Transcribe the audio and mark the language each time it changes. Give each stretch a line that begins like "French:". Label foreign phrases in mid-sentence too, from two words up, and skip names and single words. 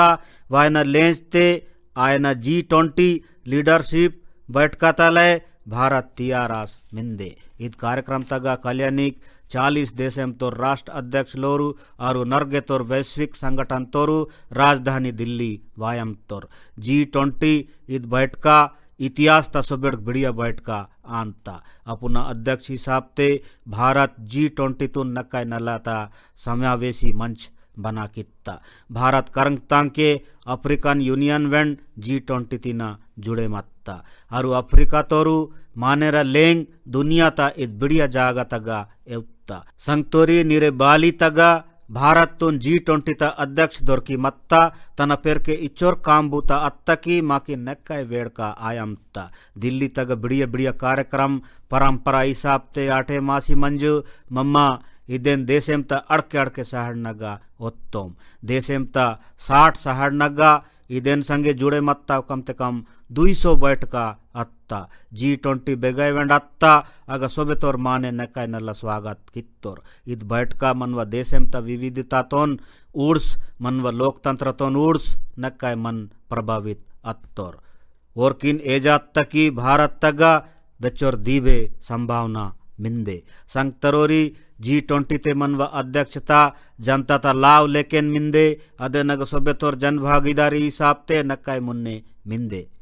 Gondi: वायना लेंज ते आयना G20 लीडरशिप बैठका तलय भारत तियारास मिंदे इद कार्यक्रम तगा कल्याणिक 40 देशेम तोर राष्ट्र अध्यक्ष लोरू आरु नरगे तोर वैश्विक संगठन तोरू राजधानी दिल्ली वायम तोर G20 इद बैठका इतिहास ता सोबेड़ बिड़िया बैठका आंता अपना अध्यक्ष हिसाब ते भारत G20 तुन नकाय नलाता समावेशी मंच बना कित्ता भारत करंगतांग के अफ्रीकन यूनियन वेंड G20 तीना जुड़े मत्ता आरु अफ्रीका तोरू मानेरा लेंग दुनिया ता इद बिड़िया जागा तगा एवत्ता संगतोरी निरे बाली तगा भारत तुन G20 ता अध्यक्ष दोरकी मत्ता तना पेर के इच्चोर काम बूता अत्ता की माकी नक्काय वेड़ का आयमता दिल्ली तग बिड़िया बिड़िया कार्यक्रम परंपरा हिसाब ते आठे मासी मंजू मम्मा इदेन देशेम ता अड़के अड़के सहड़ नगा ओत्तोम देशेम ता 60 सहड़ नगा इदेन संगे जुड़े मत्ता कम ते कम 200 बैठका अत्ता G20 बेगाय वेंड अत्ता अगा सोबे तोर माने नकाय नल्ला स्वागत कित्तोर इद बैठका मनवा देशेम ता विविधता तोन उड़स मनवा लोकतंत्र तोन उड़स नकाय मन प्रभावित अत्तोर और किन एजात तकी भारत तगा बेचोर दीबे संभावना मिंदे संगतरोरी G20 ते मनवा अध्यक्षता जनता ता लाव लेकेन मिंदे अदे नग सोबे तोर जन भागीदारी हिसाब ते नकाय मुन्ने मिंदे